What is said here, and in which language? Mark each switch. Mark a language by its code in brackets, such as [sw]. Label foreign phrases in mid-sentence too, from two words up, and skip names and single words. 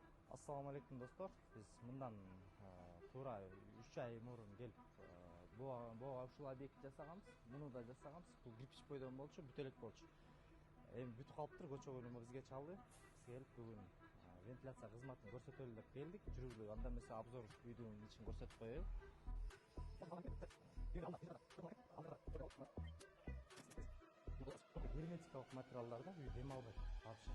[ar] السلام عليكم [ky] dostlar. Биз мындан туура 3 ай мурун келип буга ушул объект жасаганбыз. Муну да жасаганбыз. Бул кирпич бойдон болчу, бүтөлөк болчу. Эми бүтүп калыптыр, көчө бөлүмү бизге чалды. Биз келип бүгүн вентиляция кызматын көрсөтөлү деп келдик. Жүргүлүп, анда эмесе обзор үйдүн ичин көрсөтүп коелу. Герметикалык материалдарда үй дем албайт вообще.